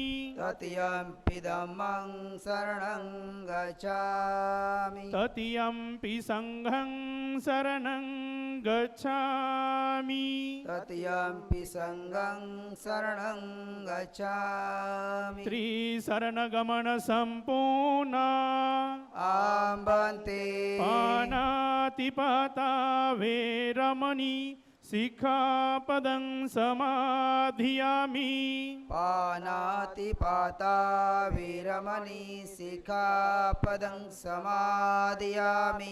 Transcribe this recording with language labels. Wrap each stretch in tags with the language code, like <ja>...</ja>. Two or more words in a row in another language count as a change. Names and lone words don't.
<pi>तृतीयंपि धम्मं शरणं गच्छामि तृतीयंपि संघं शरणं गच्छामि तृतीयंपि संघं शरणं गच्छामि त्रिशरणगमन संपूर्ण आं बन्ते पानातिपाता वेरमणि शिखापदं समाधियामि पानातिपाता वीरमणि शिखापदं समादयामि</pi>